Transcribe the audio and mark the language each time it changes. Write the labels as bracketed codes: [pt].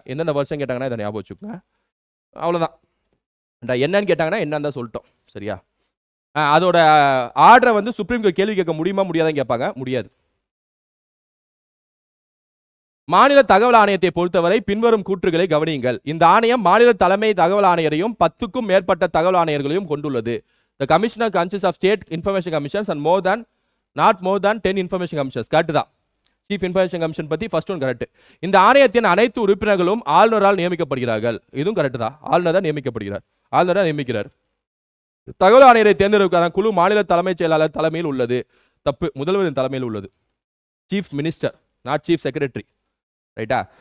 [ta] எந்தெந்த வருஷம் கேட்டாங்கன்னா இதை ஞாபகம் வச்சுக்கோங்க. அவ்வளோதான். என்னன்னு கேட்டாங்கன்னா என்னன்னு தான் சொல்லிட்டோம். சரியா? அதோட ஆர்டரை வந்து சுப்ரீம் கோர்ட் கேள்வி கேட்க முடியுமா முடியாதான்னு கேட்பாங்க. முடியாது. மாநில தகவல் ஆணையத்தை பொறுத்தவரை பின்வரும் கூற்றுகளை கவனியுங்கள். இந்த ஆணையம் மாநில தலைமை தகவல் ஆணையரையும் 10க்கும் மேற்பட்ட தகவல் ஆணையர்களையும் கொண்டுள்ளது. [en] The commissioner consists of state information commissions and not more than 10 information commissions. [ta] Correct தான். சீஃப் இன்ஃபர்மேஷன் கமிஷன் பத்தி ஃபர்ஸ்ட் ஒன் கரெக்ட். இந்த ஆணையத்தின் அனைத்து உறுப்பினர்களும் ஆளுநரால் நியமிக்கப்படுகிறார்கள். இதுவும் கரெக்ட் தான். ஆளுநர் தான் நியமிக்கப்படுகிறார், ஆளுநர் தான் நியமிக்கிறார். தகவல் ஆணையரை தேர்ந்தெடுக்கான குழு மாநில தலைமைச் செயலாளர் தலைமையில் உள்ளது. தப்பு. முதல்வரின் தலைமையில் உள்ளது. [en] Chief minister, not chief secretary. [ta] ரைட்டா?